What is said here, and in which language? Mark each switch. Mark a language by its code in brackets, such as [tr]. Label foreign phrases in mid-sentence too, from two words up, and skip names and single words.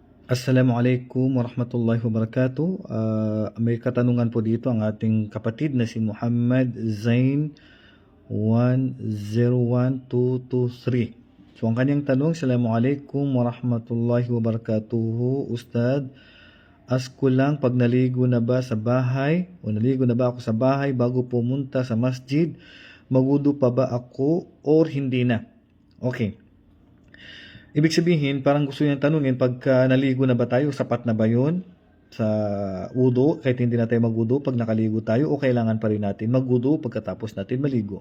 [ar] السلام عليكم ورحمة الله وبركاته. [tl] May katanungan po dito ang ating kapatid na si Muhammad Zain 101223. So ang kanyang tanong, [ar] السلام عليكم ورحمة الله وبركاته. [tl] Ustad, ask ko lang, pag naligo na ba sa bahay o naligo na ba ako sa bahay bago pumunta sa masjid, magudu pa ba ako or hindi na? Okay. Ibig sabihin, parang gusto niyang tanungin, pagka naligo na ba tayo, sapat na ba yun sa wudu, kahit hindi na tayo magwudu pag nakaligo tayo, o kailangan pa rin natin magwudu pagkatapos natin maligo?